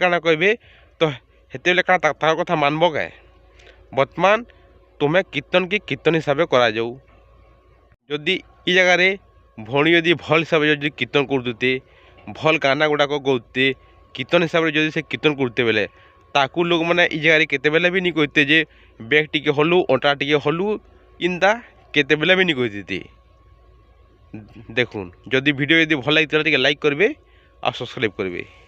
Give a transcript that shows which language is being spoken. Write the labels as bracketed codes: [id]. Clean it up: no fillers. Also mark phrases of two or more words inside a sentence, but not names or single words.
[spv] କାଣା କହିବେ ତ ହେତେବେଲେ କାଣା ତାଙ୍କ କଥା ମାନ୍ବ କାଏ ବର୍ତ୍ତମାନ ତୁମେ କୀର୍ତ୍ତନକେ କୀର୍ତ୍ତନ ହିସାବରେ କରାଯାଉ ଯଦି ଇ ଜାଗାରେ ଭଉଣୀ ଯଦି ଭଲ୍ ହିସାବରେ ଯଦି କୀର୍ତ୍ତନ କରୁତେ ଭଲ୍ ଗାନା ଗୁଡ଼ାକ ଗାଉତେ କୀର୍ତ୍ତନ ହିସାବରେ ଯଦି ସେ କୀର୍ତ୍ତନ କରୁତେ ବେଲେ ତାକୁ ଲୋକମାନେ ଇ ଜାଗାରେ କେତେବେଲେ ବି ନି କହିତେ ଯେ ବ୍ୟାଗ୍ ଟିକେ ହଲୁ ଅଣ୍ଟା ଟିକେ ହଲୁ ଇନ୍ତା କେତେବେଲେ ବି ନି କହିଥିତେ। [bn] দেখুন যদি ভিডিও যদি ভালো লাগে তাহলে টিকে লাইক করবে আর সাবস্ক্রাইব করবে।